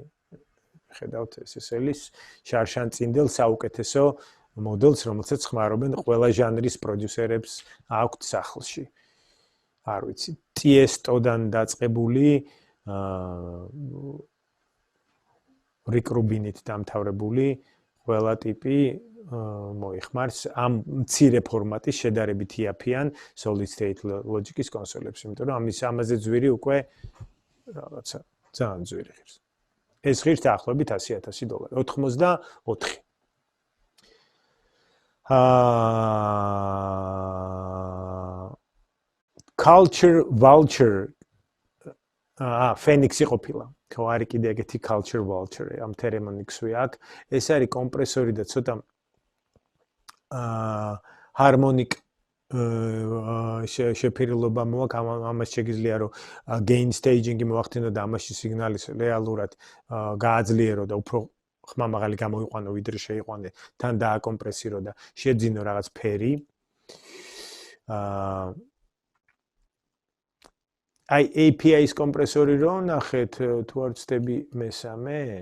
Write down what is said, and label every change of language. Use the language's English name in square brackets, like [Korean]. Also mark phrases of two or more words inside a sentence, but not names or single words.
[Georgian] ხედავთ SSL-ის შარშანწინდელ საუკეთესო მოდელს, რომელსაც ხმარობენ ყველა ჟანრის პროდიუსერებს აქვთ სახლში. არ ვიცი, ტიესტოდან დაწყებული რიკ რუბინით დამთავრებული ყველა ტიპი მოიხმარს ამ მცირე ფორმატის შედარებით იაფიან solid state logic-ის კონსოლებს, იმიტომ რომ ამაზე ძვირი უკვე რაღაცა ძალიან ძვირი ღირს. ეს ღირს დაახლოებით $100,000, 84. Culture vulture Phoenix-ი ყოფილა. ხო, არის კიდე ეგეთი culture vulture, ამ თერმონიქსვი აქვს. ეს არის კომპრესორი და ცოტა harmonic შეფერილობა მოაქვს, ამას შეგიძლია რომ [English] gain staging- [Georgian] ი მოახდინო და ამაში სიგნალის რეალურად გააძლიერო და უფრო ხმამაღალი გამოიყვანო, ვიდრე შეიყვანე, თან დააკომპრესირო და შეძინო რაღაც ფერი. აი API-ის კომპრესორი რო ნახეთ, თუ არ ვცდები მესამე.